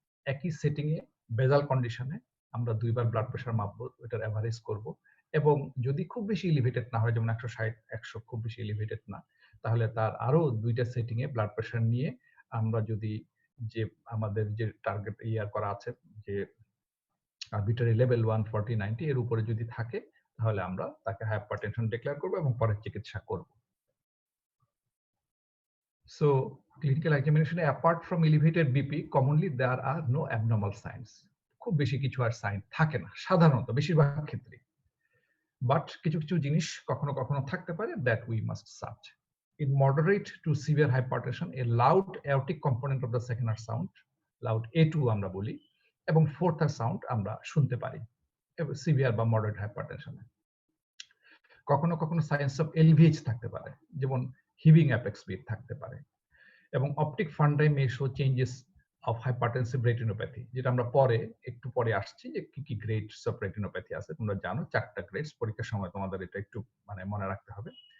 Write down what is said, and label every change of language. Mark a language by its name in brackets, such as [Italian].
[Bangla] একই সেটিং এ বেজাল কন্ডিশনে আমরা দুইবার ব্লাড প্রেশার মাপবো, এটার এভারেজ করব, এবং যদি খুব বেশি এলিভেটেড না হয়, যেমন 160-100 খুব বেশি এলিভেটেড না, তাহলে তার আরো দুইটা সেটিং এ ব্লাড প্রেশার নিয়ে আমরা যদি যে আমাদের যে টার্গেট ইয়ার করা আছে, যে আরবিটারি লেভেল 140/90 এর উপরে যদি থাকে, তাহলে আমরা তাকে হাইপারটেনশন ডিক্লেয়ার করব এবং পরে চিকিৎসা করব। [English] So, clinical examination, apart from elevated BP, commonly there are no abnormal signs. [Bangla] খুব বেশি কিছু আর সাইন থাকে না সাধারণত, বেশিরভাগ ক্ষেত্রে। বাট কিছু কিছু জিনিস কখনো কখনো থাকতে পারে, [English] that we must search. In moderate to severe hypertension, a loud aortic component of the second heart sound, loud A2 [Bangla] আমরা বলি, এবং [English] fourth heart sound [Bangla] আমরা শুনতে পারি সিভিয়ার বা মডারেট [English] হাইপারটেনশনে। [Bangla] কখনো কখনো সাইন্স অফ এলভিএইচ থাকতে পারে, যেমন হিভিং অ্যাপেক্স বিট থাকতে পারে, এবং [English] optic fundi may show changes of hypertensive retinopathy, [Bangla] যেটা আমরা পরে একটু পরে আসছি যে কি কি গ্রেডস অফ রেটিনোপ্যাথি আছে। তোমরা জানো 4টা গ্রেডস, পরীক্ষার সময় তোমাদের এটা একটু মানে মনে রাখতে হবে।